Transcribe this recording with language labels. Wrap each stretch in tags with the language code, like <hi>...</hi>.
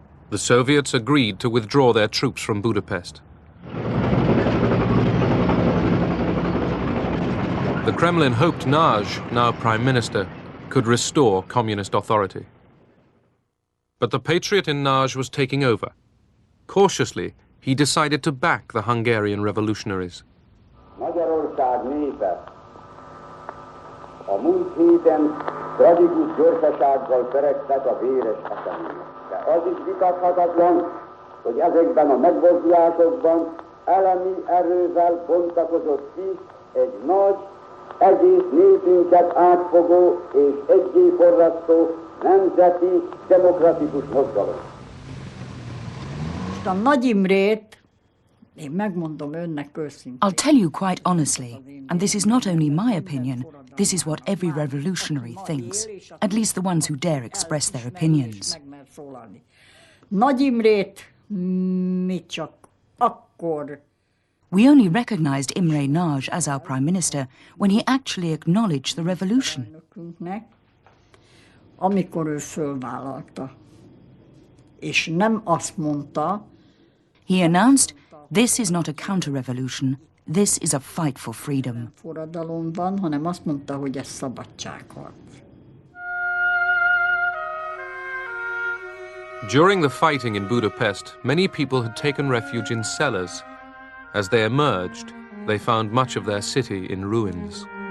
<en>The Soviets agreed to withdraw their troops from Budapest. The Kremlin hoped Nagy, now Prime Minister, could restore communist authority. But the patriot in Nagy was taking over. Cautiously, he decided to back the Hungarian revolutionaries.</en> <hu>Magyarország népe a múlt héten tragikus gyorsasággal feregtek a véres események. De az is vitathatatlan, hogy ezekben a megmozdulásokban elemi erővel bontakozott ki egy nagy, egész népünket átfogó és egyéforrasztó nemzeti demokratikus mozgalom. A Nagy Imrét, én megmondom önnek őszintén.</hu> <en>I'll tell you quite honestly, and this is not only my opinion, this is what every revolutionary thinks, at least the ones who dare express their opinions.</en> <hu>Nagy Imrét mi csak akkor.</hu> <en>We only recognized Imre Nagy as our prime minister when he actually acknowledged the revolution.</en> <hu>Amikor ő fölvállalta, és nem azt mondta.</hu> <en>He announced, "This is not a counter-revolution. This is a fight for freedom."</en> <hu>Forradalom van, hanem azt mondta, hogy ez szabadságharc.</hu> <en>During the fighting in Budapest, many people had taken refuge in cellars. As they emerged, they found much of their city in ruins.</en>